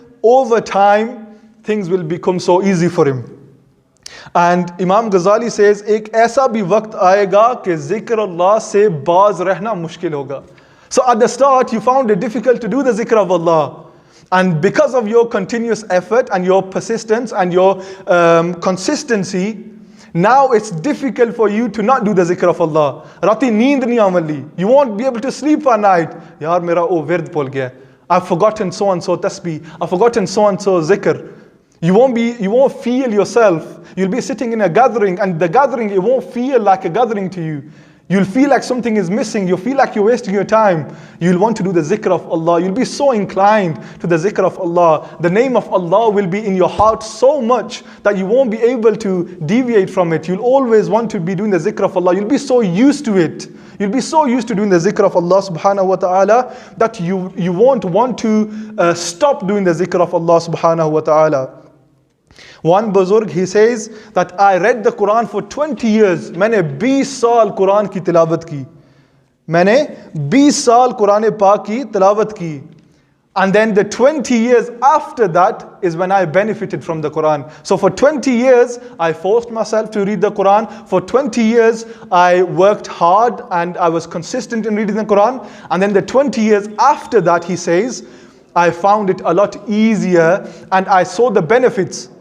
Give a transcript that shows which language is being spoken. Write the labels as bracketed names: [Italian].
[English] Over time, things will become so easy for him. And Imam Ghazali says, [Hindi] एक ऐसा भी वक्त आएगा कि ज़िक्र अल्लाह से बाज रहना मुश्किल होगा. [English] So at the start, you found it difficult to do the zikr of Allah. And because of your continuous effort and your persistence and your consistency, now it's difficult for you to not do the zikr of Allah. [Hindi] Rati neend nahi aamali. [English] You won't be able to sleep at night. [Hindi] Yaar mera wird bhul gaya. [English] I've forgotten so and so tasbih. I've forgotten so and so zikr. You won't feel yourself. You'll be sitting in a gathering, and the gathering, it won't feel like a gathering to you. You'll feel like something is missing. You'll feel like you're wasting your time. You'll want to do the zikr of Allah. You'll be so inclined to the zikr of Allah. The name of Allah will be in your heart so much that you won't be able to deviate from it. You'll always want to be doing the zikr of Allah. You'll be so used to it. You'll be so used to doing the zikr of Allah subhanahu wa ta'ala that you won't want to stop doing the zikr of Allah subhanahu wa ta'ala. One Buzurg, he says that I read the Quran for 20 years. [Hindi] मैंने 20 साल कुरान की तिलावत की. मैंने 20 साल कुरान पाक की तिलावत की. [English] And then the 20 years after that is when I benefited from the Quran. So for 20 years, I forced myself to read the Quran. For 20 years, I worked hard and I was consistent in reading the Quran. And then the 20 years after that, he says, I found it a lot easier and I saw the benefits.